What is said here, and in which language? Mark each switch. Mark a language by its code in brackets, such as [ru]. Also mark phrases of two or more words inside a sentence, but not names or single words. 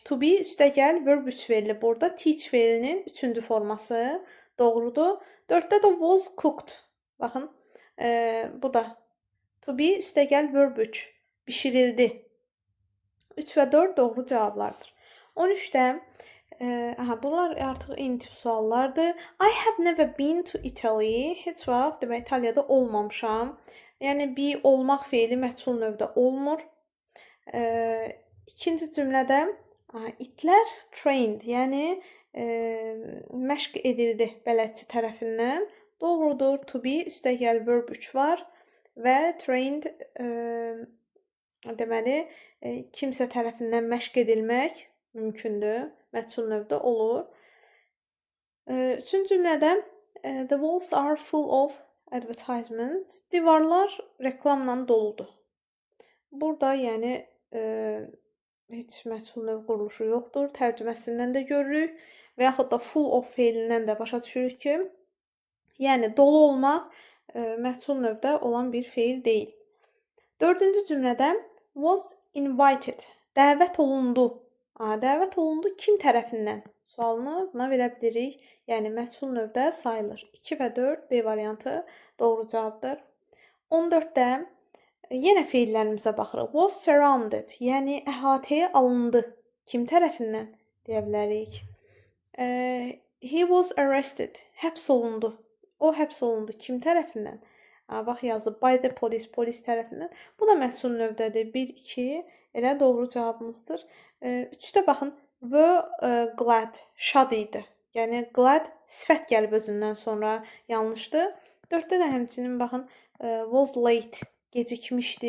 [en] To be [az] üstəgəl verb 3 verilib. Burada teach fe'linin 3-cü forması doğrudur. 4-də də [en] was cooked. [az] Baxın, bu da [en] to be [az] üstəgəl verb 3 bişirildi. 3 və 4 doğru cavablardır. 13-də bunlar artıq eyni tip suallardır. [en] I have never been to Italy. [az] Heç vaxt demək İtaliyada olmamışam. Yəni be olmaq fe'li məchul növdə olmur. İkinci cümlədə itlər trained, yəni məşq edildi bələdçi tərəfindən. Doğrudur. [en] To be [az] üstəgəl verb 3 var və trained Deməli, kimsə tərəfindən məşq edilmək mümkündür, məchul növdə olur. Üçüncü cümlədə [en] the walls are full of advertisements. [az] Divarlar reklamla doludur. Burada yəni heç məchul növ quruluşu yoxdur. Tərcüməsindən də görürük və yaxud da [en] full of [az] feilindən də başa düşürük ki, yəni dolu olmaq məchul növdə olan bir feil deyil. Dördüncü cümlədə [en] was invited, [az] dəvət olundu. Dəvət olundu kim tərəfindən? Sualını buna verə bilirik. Yəni məchul növdə sayılır. 2 və 4 B variantı doğru cavabdır. 14-də yenə feillərimizə baxırıq. [en] Was surrounded, [az] yəni əhatəyə alındı. Kim tərəfindən deyə bilərik. [en] He was arrested, [az] həbs olundu. O həbs olundu. Kim tərəfindən? Bax yazıb [en] by the police, [az] polis tərəfindən. Bu da məchul növdədir. 1, 2 elə doğru cavabımızdır. 3-də baxın. [en] Were glad, [az] şad idi. Yəni glad sifət gəlib özündən sonra yanlışdır. 4-də də həmçinin baxın [en] was late, [az] gecikmişdi.